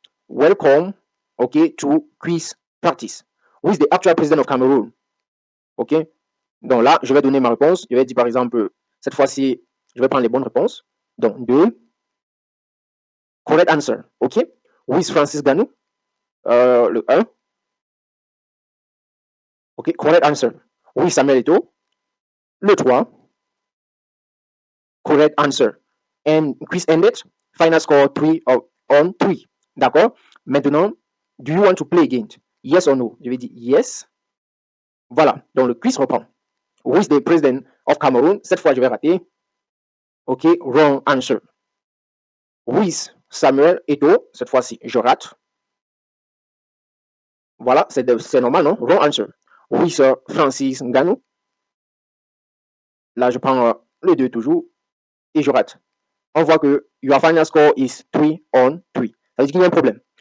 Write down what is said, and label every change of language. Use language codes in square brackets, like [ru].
[en] Welcome, OK, to quiz practice. Who is the actual president of Cameroon? OK. [fr] Donc là, je vais donner ma réponse. Je vais dire par exemple, cette fois-ci, je vais prendre les bonnes réponses. Donc 2. [en] Correct answer. OK. Who is Francis Nganou? [fr] Le 1. [en] OK. Correct answer. Who is Samuel Eto'o? [fr] Le 3. [en] Correct answer. And quiz ended. Final score 3 on 3. [fr] D'accord? Maintenant, [en] do you want to play again? Yes or no? [fr] Je vais dire yes. Voilà. Donc le quiz reprend. [en] Who is the president of Cameroon? [fr] Cette fois, je vais rater. [en] OK. Wrong answer. Who is Samuel Eto'o? [fr] Cette fois-ci, je rate. Voilà, c'est normal, non? [en] Wrong answer. Who is Francis Nganou? [fr] Là, je prends le 2 toujours et je rate. On voit que [en] your final score is 3 on 3. [fr] Ça veut dire qu'il y a un problème.